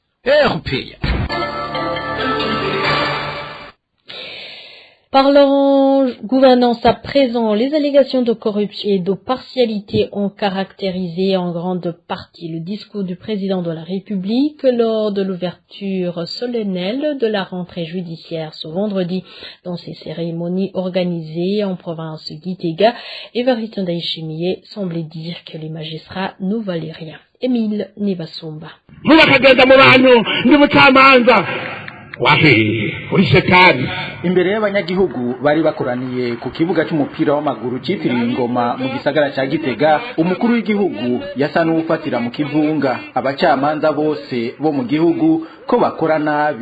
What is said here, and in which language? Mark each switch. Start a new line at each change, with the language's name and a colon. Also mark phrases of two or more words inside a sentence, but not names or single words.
French: Parlant gouvernance à présent, les allégations de corruption et de partialité ont caractérisé en grande partie le discours du président de la République lors de l'ouverture solennelle de la rentrée judiciaire ce vendredi. Dans ces cérémonies organisées en province Gitega, Évariste Ndayishimiye semblait dire que les magistrats ne valaient rien. Émile Nibasumba.
Rundi: Imbere y'abanyagihugu bari bakoraniye ku kibuga cy'umupira w'amaguru cyitiriwe Ingoma mu gisagara cya Gitega, umukuru w'igihugu yasa n'ufatira mu kivunga abacamanza bose bo mu gihugu ko bakora nabi.